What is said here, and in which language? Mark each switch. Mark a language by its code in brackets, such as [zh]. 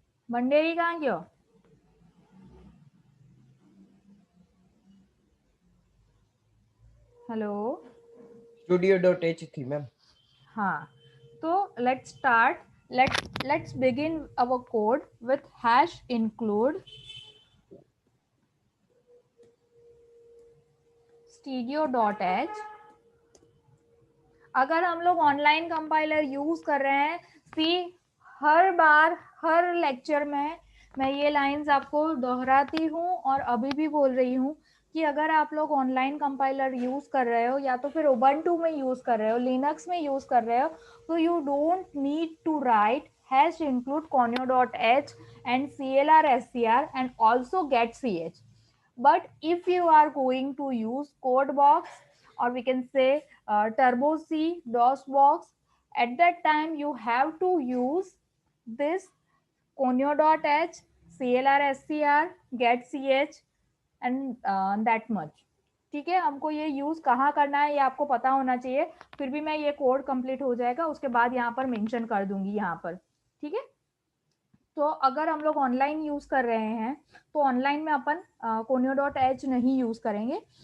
[hi] भंडेरी कहाँ गयो? [en] hello, [gu] Studio.h थी मैम. [hi] हाँ, तो [en] let's start. Let's begin our code with hash include studio.h. [hi] अगर हम लोग ऑनलाइन कंपाइलर यूज कर रहे हैं, सी हर बार हर लेक्चर में मैं ये लाइंस आपको दोहराती हूँ और अभी भी बोल रही हूँ कि अगर आप लोग ऑनलाइन कंपाइलर यूज कर रहे हो या तो फिर उबंटू में यूज कर रहे हो, लिनक्स में यूज कर रहे हो, तो [en] you don't need to write [hi] hash include conio.h and clr.scr and also get ch. [en] But if you are going to use codebox or we can say turbo c, DOSBox, at that time you have to use this conio.h, clr.scr, get ch and that much. [hi] ठीक है, हमको ये use कहाँ करना है ये आपको पता होना चाहिए. फिर भी मैं ये कोड कंप्लीट हो जाएगा उसके बाद यहाँ पर मेंशन कर दूंगी यहाँ पर. ठीक है, तो अगर हम लोग ऑनलाइन यूज कर रहे हैं तो ऑनलाइन में अपन conio.h नहीं यूज करेंगे.